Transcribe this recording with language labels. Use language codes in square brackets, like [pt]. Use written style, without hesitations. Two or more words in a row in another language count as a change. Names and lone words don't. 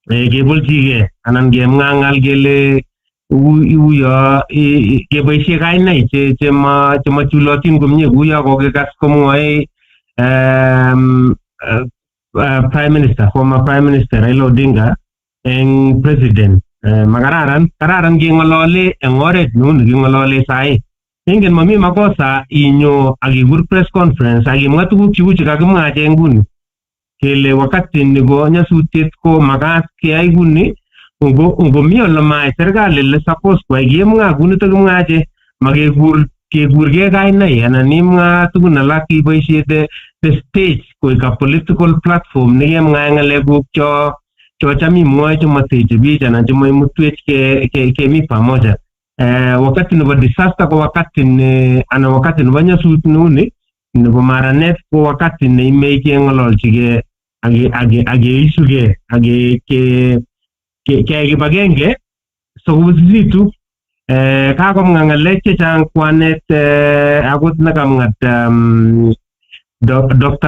[kln] kebolchige anan kemngangal kele uyo keboishe kainai chema chulotin komye uyo kokekas komwoe [en] Prime Minister, former Prime Minister [kln] Raila Odinga eng president makararan kengolole eng oret nuni kengolole sai. Ingen mami makosa inyo akikur [en] press conference [kln] akimwa tuguk cheu chekakimwa eng nguni kele wakati niko nyasutiet ko makat keyai kuni ngomi ole mae serikali le suppose kwai kemwa kunito kimwache kekurge kainai anan imwa tugun alak iboisie the stage koik [en] a political platform [kln] nekemwa ngalekuk cho cham imwoe chemateche bich anan chemaimutwech kemi pamoja. Wakati nebo disaster ko wakati anan wakati nebo nyasut nuni nebo maranet ko wakati neimei kengololchige ageisuge kibagenge sokobusisitu. Kakomwa ngalek chechang kwanet akot nakamngat Dr.